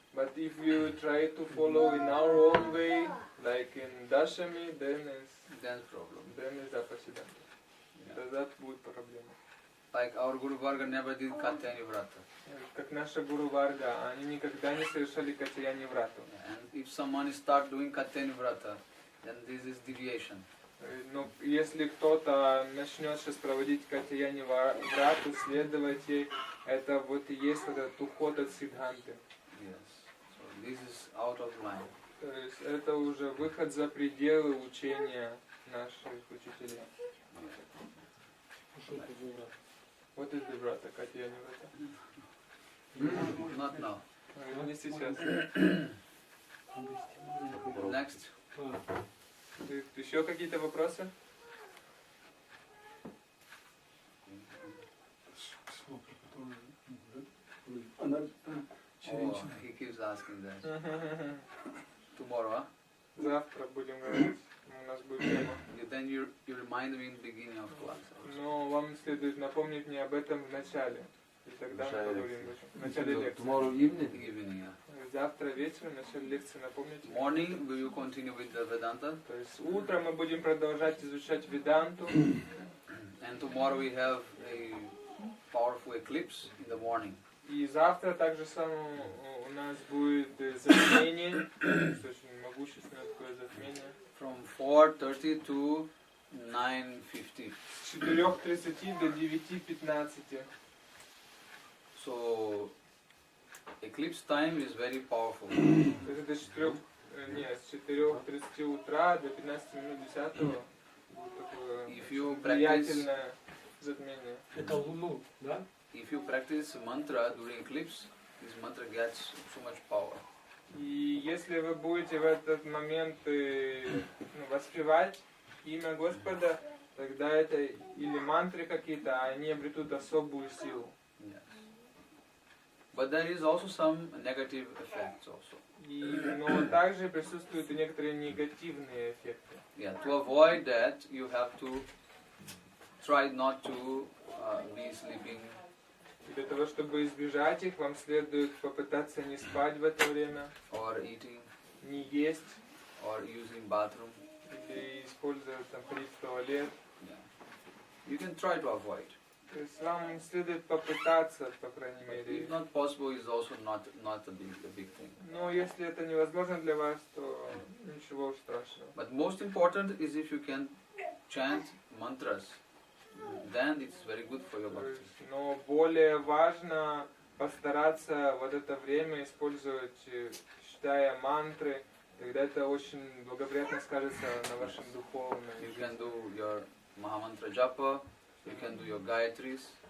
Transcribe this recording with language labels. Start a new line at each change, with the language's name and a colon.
English: But if you try to follow in our own way, like in Dashami, then Then problem. is apashidanта.
Russian: Тогда будет проблема.
English: Like our Guru Varga never did Katyayani Vrata.
Russian: Как наша Гуру Варга, они никогда не совершали Катьяни Врату.
English: And if someone start doing Katyayani Vrata, then this is deviation.
Russian: Но если кто-то начнет сейчас проводить Катьяни Врату, следовать ей, это вот и есть вот этот уход от Сиддханты.
English: Yes. So this is out of line.
Russian: То есть это уже выход за пределы учения наших учителей. Что это за врата? Вот из Врата, Катьяни Врата.
English: Not now.
Russian: Не сейчас.
English: Next.
Russian: Еще какие-то вопросы? Она
English: Oh, he keeps asking that. Tomorrow, huh?
Russian: Завтра будем говорить. У нас будет тема.
English: Then you remind me in the beginning of class.
Russian: Но вам следует напомнить мне об этом в начале. И тогда мы поговорим об этом. В начале лекции.
English: Tomorrow evening? Evening, yeah.
Russian: Завтра вечером, в начале лекции напомните.
English: Morning, we will continue with the Vedanta.
Russian: То есть утром мы будем продолжать изучать Веданту.
English: And tomorrow we have a powerful eclipse in the morning.
Russian: И завтра также самое у нас будет затмение. Очень могущественное такое затмение.
English: From 4:30 to 9:50.
Russian: С 4:30 до 9:15.
English: So eclipse time is very powerful.
Russian: То есть это с 4:30 утра до 15 минут 10 будет такое
English: If you
Russian: влиятельное затмение. это Луну, да?
English: If you practice mantra during eclipse, this mantra gets so much power.
Russian: И если вы будете в этот момент воспевать имя Господа, тогда это или мантры какие-то, они обретут особую силу.
English: Yes. But there is also some negative effects also.
Russian: Но также присутствуют и некоторые негативные эффекты.
English: Yeah, to avoid that, you have to try not to be sleeping.
Russian: И для того, чтобы избежать их, вам следует попытаться не спать в это время,
English: Or eating,
Russian: не есть,
English: or using bathroom.
Russian: или использовать там ходить в туалет.
English: Yeah. You can try to avoid.
Russian: То есть вам следует попытаться, по крайней
English: But
Russian: мере.
English: if not possible, is also not a big thing.
Russian: Но если это невозможно для вас, то ничего страшного.
English: But most important is if you can chant mantras, then it's very good for your
Russian: То
English: bhakti.
Russian: есть, но более важно постараться вот это время использовать, читая мантры, тогда это очень благоприятно скажется на вашем духовном.
English: You can do your Mahamantra japa, you can do your Gayatris.